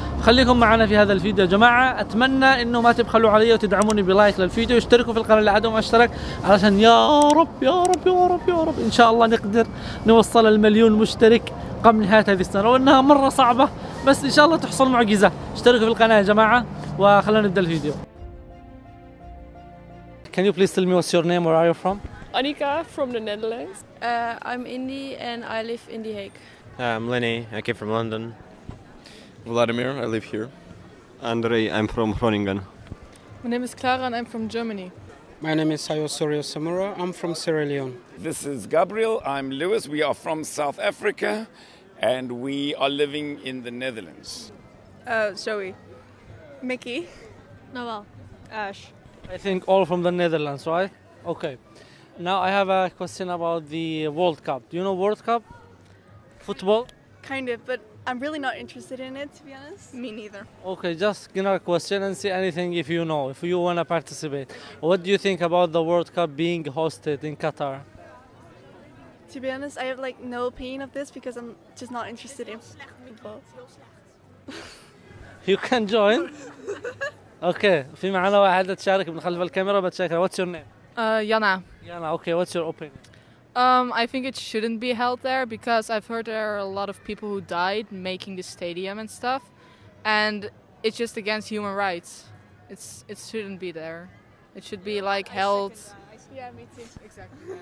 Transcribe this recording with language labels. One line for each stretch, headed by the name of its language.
Arabic: خليكم معنا في هذا الفيديو يا جماعة، اتمنى انه ما تبخلوا علي وتدعموني بلايك للفيديو واشتركوا في القناة اللي عدو ما اشترك، علشان يا رب يا رب يا رب يا رب ان شاء الله نقدر نوصل المليون مشترك قبل نهاية هذه السنة، وانها مرة صعبة بس ان شاء الله تحصل معجزة. اشتركوا في القناة يا جماعة وخلونا نبدأ الفيديو.
English: Can you please tell me what's your name? Where are you from? Annika from the Netherlands. I'm Indy and I live in The Hague. I'm Lenny, I came from London. Vladimir, I live here. Andrei, I'm from Groningen. My name is Clara and I'm from Germany. My name is Sayo Sorio Samura. I'm from Sierra Leone. This is Gabriel. I'm Lewis. We are from South Africa and we are living in the Netherlands. Zoe. Mickey. Noel. Ash. I think all from the Netherlands, right? Okay. Now I have a question about the World Cup. Do you know World Cup? Football? Kind of, but I'm really not interested in it, to be honest. Me neither. Okay, just general question and say anything if you know, if you want to participate. What do you think about the World Cup being hosted in Qatar? To be honest, I have like no opinion of this because I'm just not interested in football. You can join.
Arabic: Okay, في معنا واحدة تشارك من خلف الكاميرا بتشارك.
English: What's your name? Jana. Yana. Okay, what's your opinion? I think it shouldn't be held there because I've heard there are a lot of people who died making the stadium and stuff, and it's just against human rights. It shouldn't be there. It should be like held. Yeah, me too. Exactly.